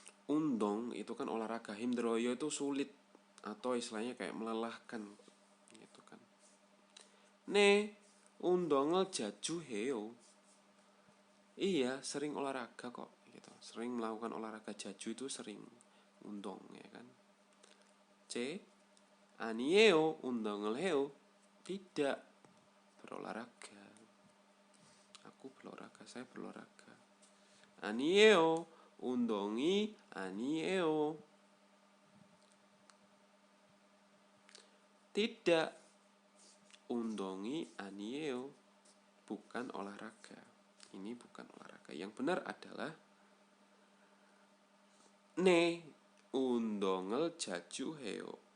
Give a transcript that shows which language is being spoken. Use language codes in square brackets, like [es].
[id] Undong itu kan olahraga, 힘들어요 itu sulit atau istilahnya kayak melelahkan gitu kan. [ko] 네, 운동을 자주 해요. [id] Iya, sering olahraga kok gitu. Sering melakukan olahraga. Jaju itu sering, undong ya kan. [ko] C, 아니에요, 운동을 해요. [id] Tidak berolahraga. Aku berolahraga, saya berolahraga. [ko] 아니에요, 운동이 아니에요. [id] Tidak, [ko] 운동이 아니에요. [id] Bukan olahraga. Ini bukan olahraga. Yang benar adalah [ko] 네, 운동을 자주 해요.